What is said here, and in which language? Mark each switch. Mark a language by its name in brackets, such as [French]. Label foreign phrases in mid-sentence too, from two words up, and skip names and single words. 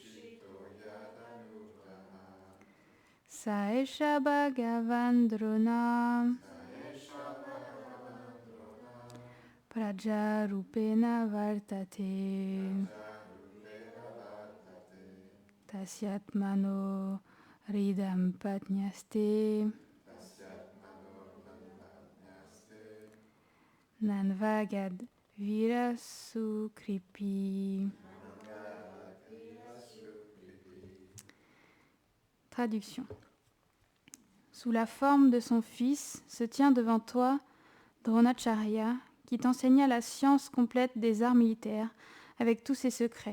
[Sanskrit] स एष भगवान् द्रोणः प्रजारूपेण वर्तते तस्यात्मनोऽर्धं पत्न्यास्ते नान्वगाद् वीरसूः कृपी. [French] Traduction. Sous la forme de son fils se tient devant toi Dronacharya, qui t'enseigna la science complète des arts militaires avec tous ses secrets.